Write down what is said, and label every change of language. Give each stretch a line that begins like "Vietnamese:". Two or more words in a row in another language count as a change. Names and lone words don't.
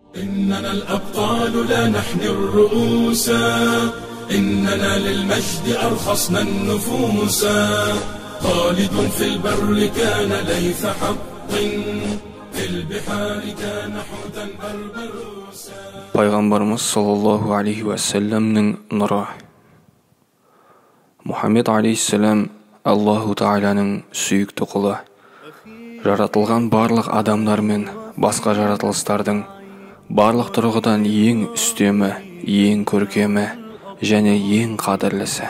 Arabic: إننا الأبطال لا نحني الرؤوس، إننا للمجد أرخصنا النفوس. خالد في البر كان ليث حق، في البحار كان حوتا بربروسا.
Kazakh: Пайғамбарымыз
Arabic: صلى الله عليه وسلم
Kazakh: нұры. Мұхаммед алейхиссалам Аллаху Тағаланың сүйікті құлы. Жаратылған барлық адамдар мен басқа жаратылыстардың барлық тұрғыдан ең үстемі, ең көркемі және ең қадірлісі.